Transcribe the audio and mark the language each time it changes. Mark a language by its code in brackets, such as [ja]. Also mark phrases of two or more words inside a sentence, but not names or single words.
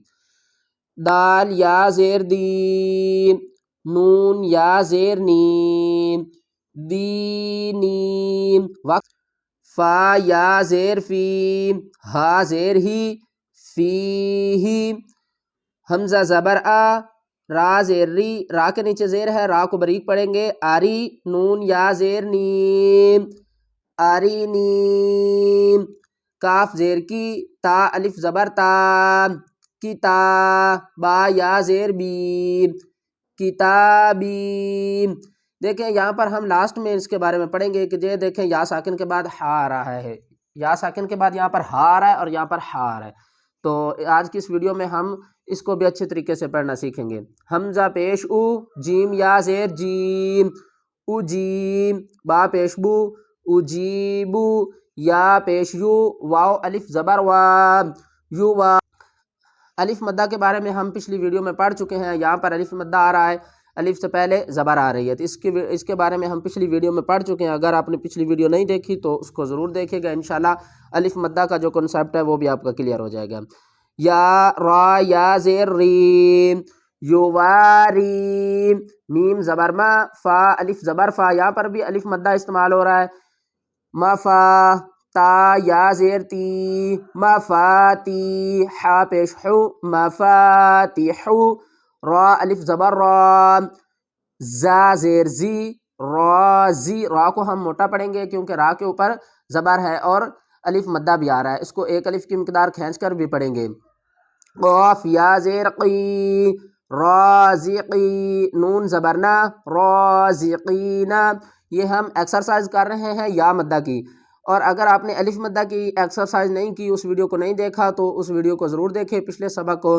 [ur] دال یا زیر دی، نون یا زیر نیم، دی نیم، وقت فا یا زیر فی، ہا زیر ہی، فی ہی، حمزہ زبر آ، را زیر ری، را کے نیچے زیر ہے، را کو باریک پڑھیں گے، آری، نون یا زیر نیم، آری نیم، کاف زیر کی، تا الف زبر تا، کتا، با یا زیر بی، کتابی۔ دیکھیں یہاں پر ہم لاسٹ میں اس کے بارے میں پڑھیں گے کہ یہ دیکھیں یا ساکن کے بعد ہا آ رہا ہے، یا ساکن کے بعد یہاں پر ہا آ رہا ہے اور یہاں پر ہا آ رہا ہے۔ تو آج کی اس ویڈیو میں ہم اس کو بھی اچھے طریقے سے پڑھنا سیکھیں گے۔ حمزہ پیش او، جیم یا زیر جیم، اجیم، با پیش بو، اجیبو، یا پیش یو، واو الف زبر وا، یو وا۔ الف مدہ کے بارے میں ہم پچھلی ویڈیو میں پڑھ چکے ہیں۔ یہاں پر الف مدہ آ رہا ہے، الف سے پہلے زبر آ رہی ہے، تو اس کے بارے میں ہم پچھلی ویڈیو میں پڑھ چکے ہیں۔ اگر آپ نے پچھلی ویڈیو نہیں دیکھی تو اس کو ضرور دیکھے گا، انشاءاللہ الف مدہ کا جو کنسیپٹ ہے وہ بھی آپ کا کلیئر ہو جائے گا۔ یا را یا زیر ریم، یواری، میم زبر ما، فا الف زبر فا، یہاں پر بھی الف مدہ استعمال ہو رہا ہے۔ مفا، تا یا زیر تی، مفاتی، حا پیش حو، مفاتیحو، را الف زبر را، زا زیر زی، رازی، را کو ہم موٹا پڑھیں گے کیونکہ را کے اوپر زبر ہے اور الف مدہ بھی آ رہا ہے، اس کو ایک الف کی مقدار کھینچ کر بھی پڑھیں گے۔ قاف یا زیر قی، رازقی، نون زبرنا، رازقینا۔ یہ ہم ایکسرسائز کر رہے ہیں یا مدہ کی، اور اگر آپ نے الف مدہ کی ایکسرسائز نہیں کی، اس ویڈیو کو نہیں دیکھا تو اس ویڈیو کو ضرور دیکھیں، پچھلے سبق کو۔